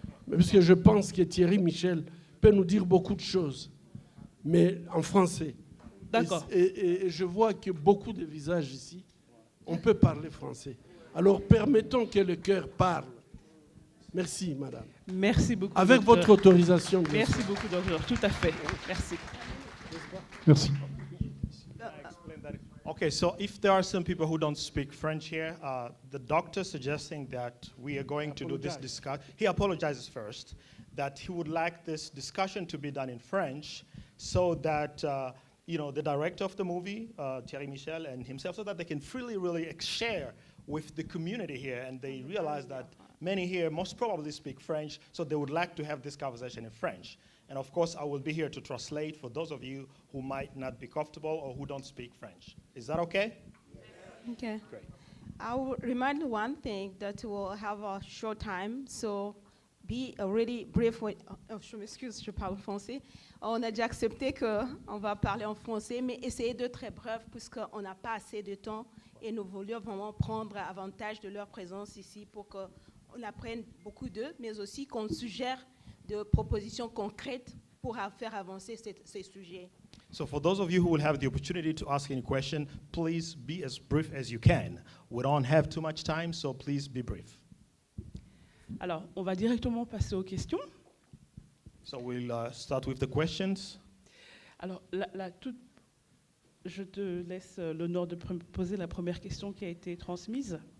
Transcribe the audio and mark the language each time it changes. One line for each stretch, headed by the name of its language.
French: Puisque je pense que Thierry Michel peut nous dire beaucoup de choses, mais en français. D'accord. Et je vois que beaucoup de visages ici, on peut parler français. Alors permettons que le cœur parle. Merci, madame. Merci beaucoup. Avec docteur. Votre autorisation. Merci beaucoup, docteur. Tout à fait. Merci. Merci.
English: Okay, so if there are some people who don't speak French here, the doctor suggesting that we are going to do this discussion. He apologizes first, that he would like this discussion to be done in French so that the director of the movie, Thierry Michel, and himself, so that they can freely really share with the community here, and they realize that many here most probably speak French, so they would like to have this conversation in French. And of course, I will be here to translate for those of you who might not be comfortable or who don't speak French. Is that okay? Okay. Great. I will remind one thing that we'll have a short time, so be really brief.
French: Je m'excuse, je parle français. On a déjà accepté qu'on va parler en français, mais essayez de très bref puisqu'on n'a pas assez de temps et nous voulions vraiment prendre avantage de leur présence ici pour qu'on apprenne beaucoup d'eux, mais aussi qu'on suggère de propositions concrètes pour faire avancer ces sujets.
English: So for those of you who will have the opportunity to ask any question, please be as brief as you can. We don't have too much time, so please be brief.
French: Alors, on va directement passer aux questions.
English: So we'll start with the questions.
French: Alors, je te laisse l'honneur de poser la première question qui a été transmise.